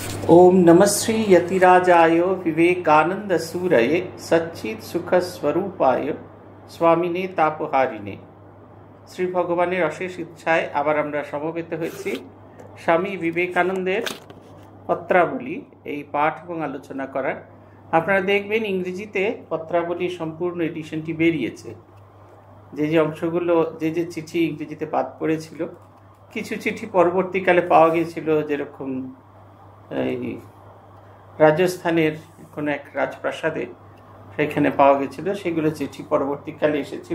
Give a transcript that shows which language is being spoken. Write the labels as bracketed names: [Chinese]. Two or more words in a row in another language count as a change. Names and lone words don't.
[Sanskrit] ओम नमः श्री यतिराजाय विवेकानंद सूरये सच्चित सुख स्वरूपाय स्वामिने तापहारिणे। [Bangla] শ্রী ভগবানের অশেষ ইচ্ছায় আবার আমরা সমবেত হয়েছি স্বামী বিবেকানন্দের পত্রাবলী এই পাঠ এবং আলোচনা করার। আপনারা দেখবেন ইংরেজিতে পত্রাবলী সম্পূর্ণ এডিশনটি বেরিয়েছে। যে যে অংশগুলো যে চিঠি ইংরেজিতে বাদ পড়েছিল, কিছু চিঠি পরবর্তীকালে পাওয়া গিয়েছিল, যেরকম এই রাজস্থানের কোনো এক রাজপ্রাসাদে সেখানে পাওয়া গেছিল, সেগুলো চিঠি পরবর্তীকালে এসেছিল।